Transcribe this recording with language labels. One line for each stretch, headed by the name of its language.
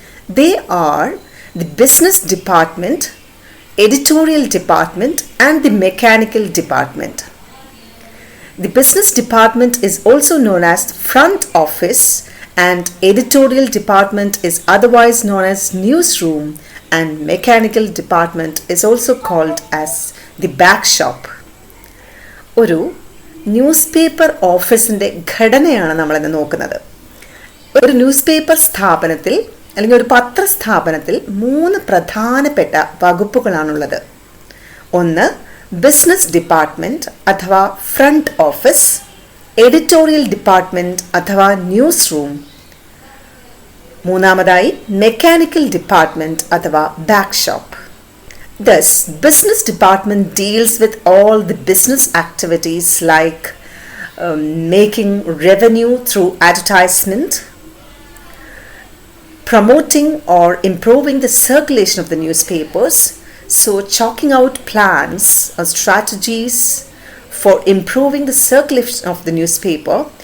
English: They are the business department, editorial department, and the mechanical department. The business department is also known as front office, and editorial department is otherwise known as newsroom, and mechanical department is also called as the back shop.
Malayalam: ഒരു news paper ഓഫീസിൻ്റെ ഘടനയാണ് നമ്മളിന്ന് നോക്കുന്നത്. ഒരു news paper സ്ഥാപനത്തിൽ അല്ലെങ്കിൽ ഒരു പത്രസ്ഥാപനത്തിൽ 3 പ്രധാനപ്പെട്ട വകുപ്പുകളാണുള്ളത്. ഒന്ന് ബിസിനസ് ഡിപ്പാർട്ട്മെൻറ്റ് അഥവാ ഫ്രണ്ട് ഓഫീസ്, എഡിറ്റോറിയൽ ഡിപ്പാർട്ട്മെൻറ്റ് അഥവാ ന്യൂസ് റൂം, മൂന്നാമതായി മെക്കാനിക്കൽ ഡിപ്പാർട്ട്മെൻറ്റ് അഥവാ back shop.
English: Thus, business department deals with all the business activities like making revenue through advertisement, promoting or improving the circulation of the newspapers, so chalking out plans or strategies for improving the circulation of the newspaper.